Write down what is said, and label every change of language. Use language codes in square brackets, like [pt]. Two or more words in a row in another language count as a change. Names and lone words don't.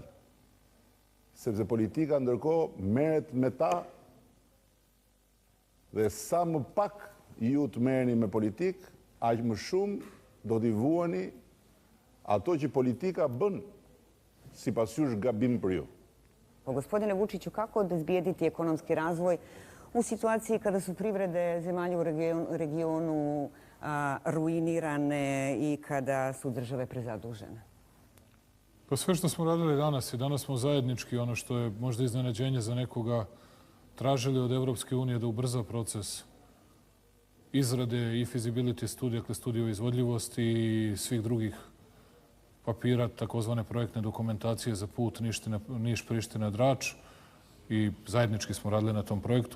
[sq] Sepse politika ndërkohë merret me ta dhe sa më pak ju të merreni me politikë, aq më shumë do t'i vuani ato që politika bën sipas jush gabim për ju. Po, [sr] gospodine Vučiću, kako obezbijediti ekonomski razvoj u situaciji kada su privrede zemalja u regionu ruinirane i kada su države prezadužene? Pa sve što smo radili danas i danas smo zajednički, ono što je možda iznenađenje za nekoga, tražili od Evropske unije da ubrza proces izrade i feasibility studije, dakle studije o izvodljivosti i svih drugih papira, takozvane projektne dokumentacije za put Niš-Priština-Drač i zajednički smo radili na tom projektu.